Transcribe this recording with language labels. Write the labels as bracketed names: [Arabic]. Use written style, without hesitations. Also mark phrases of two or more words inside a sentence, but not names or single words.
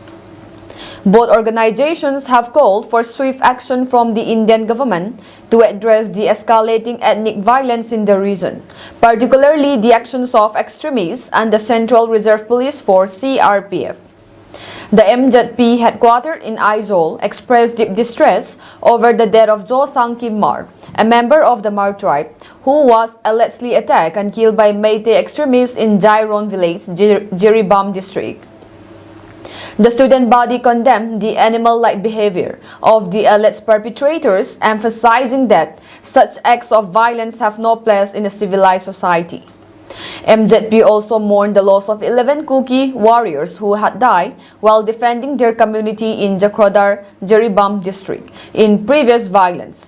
[English] Both organizations have called for swift action from the Indian government to address the escalating ethnic violence in the region, particularly the actions of extremists and the Central Reserve Police Force (CRPF). The MZP, headquartered in Aizawl, expressed deep distress over the death of Jo Sangkim Mar, a member of the Mar tribe, who was allegedly attacked and killed by Meitei extremists in Jairon village, Ziribam district. The student body condemned the animal-like behavior of the alleged perpetrators, emphasizing that such acts of violence have no place in a civilized society. MZP also mourned the loss of 11 Kuki warriors who had died while defending their community in Jakrodar, Ziribam district in previous violence.